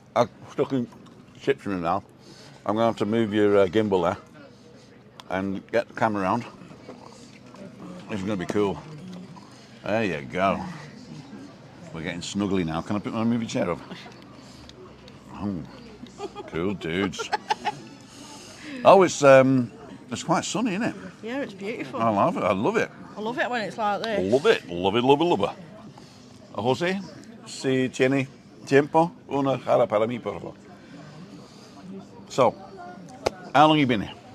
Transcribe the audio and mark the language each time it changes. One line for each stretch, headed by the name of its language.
English: I'm stuck in chips in it now. I'm going to have to move your gimbal there and get the camera around. This is going to be cool. There you go. We're getting snuggly now. Can I put my movie chair up? Oh, cool dudes. Oh, it's quite sunny, isn't it? Yeah, it's beautiful. I love it. I love it. I love it when it's like this. Love it. Love it. Love it. Love it.
Spanish: José, si tiene tiempo, una jara para mí, por favor.
English: So, how long you been here?